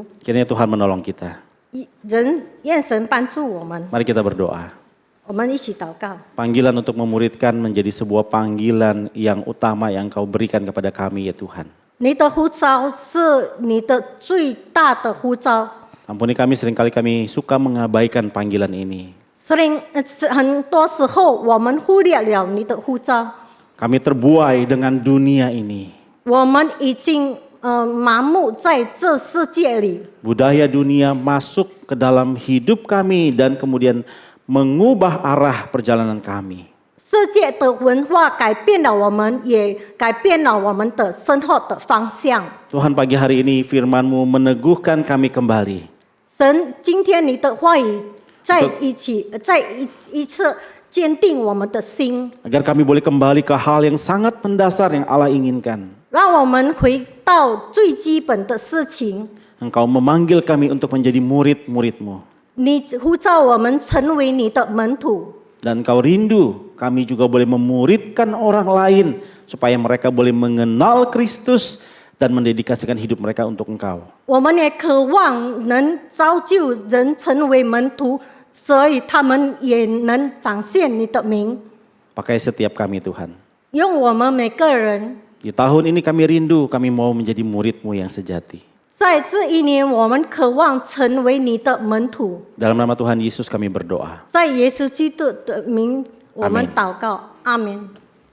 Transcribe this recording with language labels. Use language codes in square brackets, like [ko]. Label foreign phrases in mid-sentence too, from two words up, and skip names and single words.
[id] Kiranya Tuhan menolong kita. [zh] 愿神帮助我们， [id] Mari kita berdoa. [zh] 我们一起祷告。 [id] Panggilan untuk memuridkan menjadi sebuah panggilan yang utama yang Kau berikan kepada kami ya Tuhan. [zh] 你的呼召是你的最大的呼召。 [id] Ampuni kami, seringkali kami suka mengabaikan panggilan ini. [zh] 很多时候我们忽略了你的呼召， [id] Kami terbuai dengan dunia ini. [zh] 我们已经麻木在这世界里。 [id] Budaya dunia masuk ke dalam hidup kami dan kemudian mengubah arah perjalanan kami. [zh] 世界的文化改变了我们，也改变了我们的生活的方向。 [id] Tuhan, pagi hari ini firman-Mu meneguhkan kami kembali. [zh] 神，今天你的话语再一次坚定我们的心， [id] Agar kami boleh kembali ke hal yang sangat mendasar yang Allah inginkan. [zh] 让我们回到最基本的事情。 [id] Engkau memanggil kami untuk menjadi murid-murid-Mu. [zh] 你呼召我们成为你的门徒， [id] Dan Engkau rindu kami juga boleh memuridkan orang lain supaya mereka boleh mengenal Kristus dan mendedikasikan hidup mereka untuk Engkau. [zh] 我们也渴望能造就人成为门徒，所以他们也能展现你的名。 [id] Pakai setiap kami Tuhan. [zh] 用我们每个人， [id] Di tahun ini kami rindu, kami mau menjadi murid-Mu yang sejati. [zh] 在这一年，我们渴望成为你的门徒。 [id] Dalam nama Tuhan Yesus kami berdoa. [zh] 在耶稣基督的名，我们 [id] Amin. [zh] 祷告，阿门。